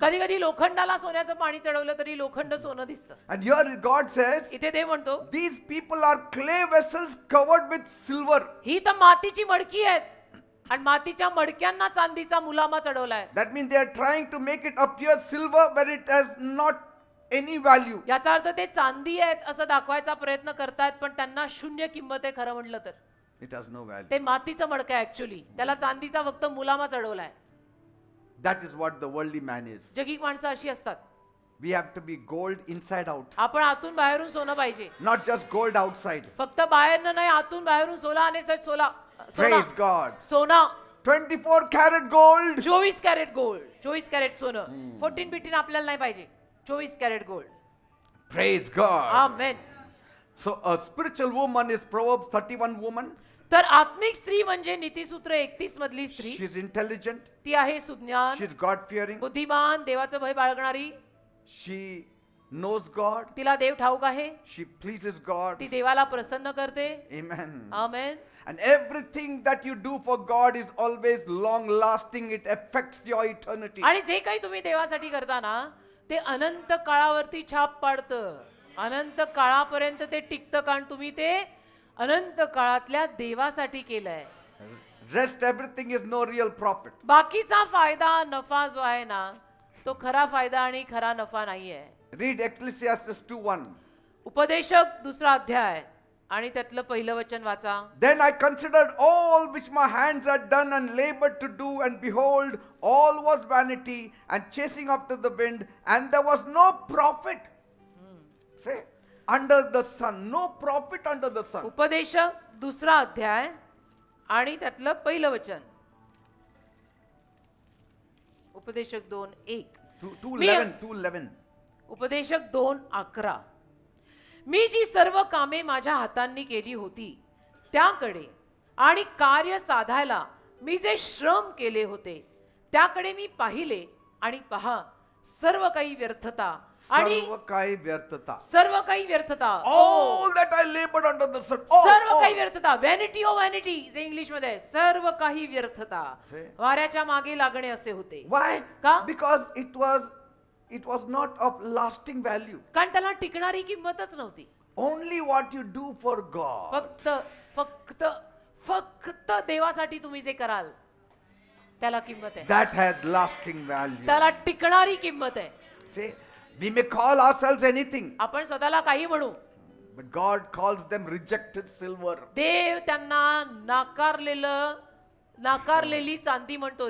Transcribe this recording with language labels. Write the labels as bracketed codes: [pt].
[mr] कधी कधी लोखंडाला सोन्याचं पाणी चढवलं तरी लोखंड सोनं दिसतं. [en] And here God says, [mr] इथे देव म्हणतो [en] these people are clay vessels covered with silver. [mr] ही तर मातीची मडकी आहेत आणि मातीच्या मडक्यांना चांदीचा मुलामा चढवलाय. [en] That means they are trying to make it appear silver where it has not any value. [mr] याचा अर्थ ते चांदी आहेत असं दाखवायचा प्रयत्न करतायत, पण त्यांना शून्य किंमत आहे खरं म्हटलं तर. [en] It has no value. [mr] ते मातीचं मडकं आहे ऍक्च्युअली, त्याला चांदीचा फक्त मुलामा चढवलाय. [en] That is what the worldly man is. [mr] जगिक माणसं अशी असतात. [en] We have to be gold inside out, [mr] आपण आतून बाहेरून सोनं पाहिजे, [en] not just gold outside. [mr] फक्त बाहेरनं नाही, आतून बाहेरून सोला आणि सच सोला [en] Praise God. [hi] सोना. [en] 24 karat gold. [mr] 24 crate gold, 24 crate सोनं. 14 15 आपल्याला नाही पाहिजे, 24 crate gold. [en] Praise God. [mr] Amen. [en] So a spiritual woman is Proverbs 31 woman. [mr] तर आत्मिक स्त्री म्हणजे नीतिसूत्र 31 मधली स्त्री. [en] She is intelligent. [mr] ती आहे सुज्ञान, [en] She is God fearing. [mr] बुद्धिमान, देवाचं भय बाळगणारी. [en] She knows God. [mr] तिला देव ठाऊक आहे, [en] She pleases God. [mr] ती देवाला प्रसन्न करते. [en] Amen. [mr] Amen. [en] And everything that you do for God is always long lasting. It affects your eternity. [mr] आणि जे काही तुम्ही देवासाठी करता ना ते अनंत काळावरती छाप पाडतं. अनंत काळापर्यंत ते टिकतं कारण तुम्ही ते अनंत काळातल्या देवासाठी केलंय. [en] Rest everything is no real profit. [mr] बाकीचा फायदा नफा जो आहे ना तो खरा फायदा आणि खरा नफा नाहीये. [en] Read Ecclesiastes 2:1. [mr] उपदेशक दुसरा अध्याय आणि त्यातलं पहिलं वचन वाचा. [en] Then I considered all which my hands had done and labored to do, and behold, all was vanity and chasing after the wind, and there was no profit. Say, under the sun, no profit under the sun. [mr] उपदेशक दुसरा अध्याय आणि त्यातलं पहिलं वचन. उपदेशक 2:1. 2:11. उपदेशक 2:11. मी जी सर्व कामे माझ्या हातांनी केली होती त्याकडे आणि कार्य साधायला मी जे श्रम केले होते त्याकडे मी पाहिले आणि पहा सर्व काही व्यर्थता आणि सर्व काही व्यर्थता. सर्व काही व्यर्थता. [en] All that I labored under the sun. [mr] सर्व काही व्यर्थता. [en] vanity oh vanity [mr] जे इंग्लिश मध्ये आहे. सर्व काही व्यर्थता. वाऱ्याच्या मागे लागणे असे होते. [en] Why? [mr] का? [en] Because it was not of lasting value. [mr] कारण त्याला टिकणारी किंमतच नव्हती. [en] Only what you do for God. [mr] फक्त फक्त फक्त देवासाठी तुम्ही जे कराल त्याला किंमत आहे. [en] That has lasting value. [mr] त्याला टिकणारी किंमत आहे. [en] See, we may call ourselves anything, [mr] आपण स्वतःला काही म्हणू [en] but God calls them rejected silver. [mr] देव त्यांना नाकारलेली चांदी म्हणतो.